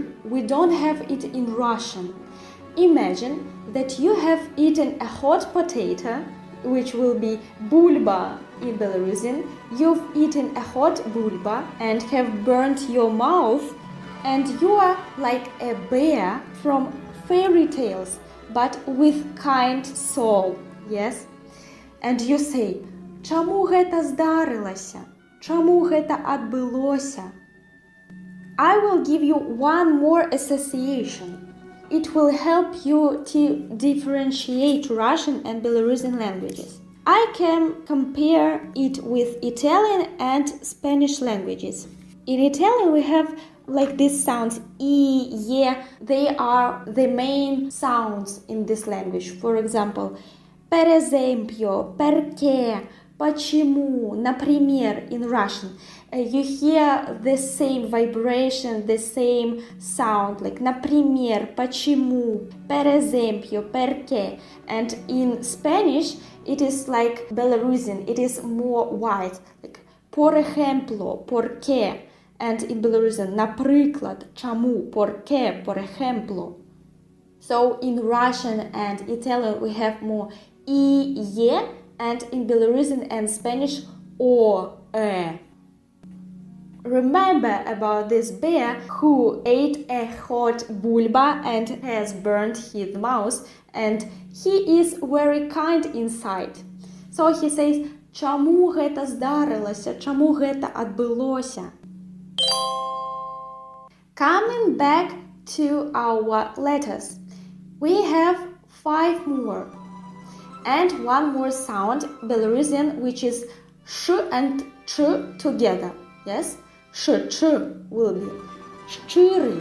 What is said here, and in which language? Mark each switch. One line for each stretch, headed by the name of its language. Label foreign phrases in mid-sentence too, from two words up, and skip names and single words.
English: We don't have it in Russian. Imagine that you have eaten a hot potato, which will be bulba in Belarusian. You've eaten a hot bulba and have burnt your mouth, and you are like a bear from fairy tales, but with kind soul, yes? And you say,
Belarusian: чаму гэта здарылася? Чаму гэта адбылося?
English: I will give you one more association. It will help you to differentiate Russian and Belarusian languages. I can compare it with Italian and Spanish languages. In Italian, we have like these sounds, I, ye, they are the main sounds in this language. For example,
Italian: per esempio, perché,
Russian: почему, например,
English: in Russian. You hear the same vibration, the same sound, like
Russian: например, почему,
Italian: per esempio, perché.
English: And in Spanish, it is like Belarusian, it is more white, like
Spanish: por ejemplo, porque.
English: And in Belarusian,
Ukrainian: наприклад, чому,
Spanish: porque, por ejemplo.
English: So in Russian and Italian, we have more I, ye, and in Belarusian and Spanish, o, e. Remember about this bear who ate a hot bulba and has burnt his mouth, and he is very kind inside. So he says,
Belarusian: чаму гэта здарылася, чаму гэта адбылося.
English: Coming back to our letters, we have 5 more. And one more sound, Belarusian, which is sh and ch together. Yes? Ch will be щирый.